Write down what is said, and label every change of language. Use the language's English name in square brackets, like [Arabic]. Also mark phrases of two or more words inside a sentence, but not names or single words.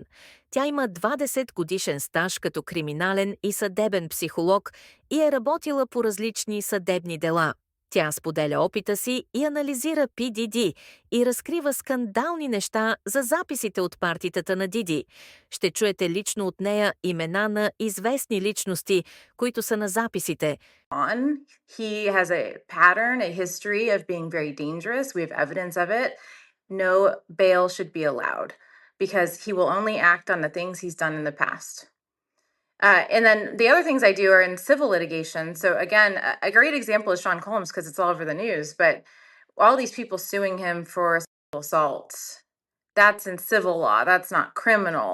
[Bulgarian] Тя има 20 годишен стаж като криминален и съдебен психолог и е работила по различни съдебни дела. Тя споделя опита си и анализира Пи Диди и разкрива скандални неща за записите от партитата на Диди. Ще чуете лично от нея имена на известни личности, които са на записите. [English] He has a pattern, a history of being very dangerous. We have evidence of it. No bail should be allowed because he will only act on the things he's done in the past. And then the other things I do are in civil litigation. So again, a great example is Sean Combs because it's all over the news, but all these people suing him for sexual assault, that's in civil law, that's not criminal.